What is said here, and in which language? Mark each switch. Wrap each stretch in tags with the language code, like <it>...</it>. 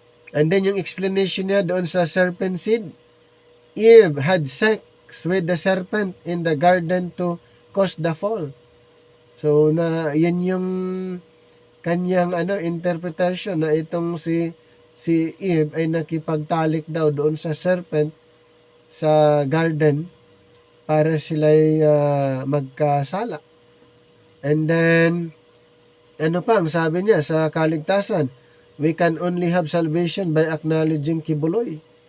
<en>And then</en> <tl>yung explanation niya doon sa</tl> <en>serpent seed, Eve had sex with the serpent in the garden to cause the fall.</en> <tl>So na yan yung kanyang interpretation na itong si Eve ay nakipagtalik daw doon sa serpent sa garden para sila'y magkasala.</tl> <en>And then</en> <tl>ano pa ang sabi niya sa kaligtasan?</tl> <en>We can only have salvation by acknowledging Kiboloy.</en>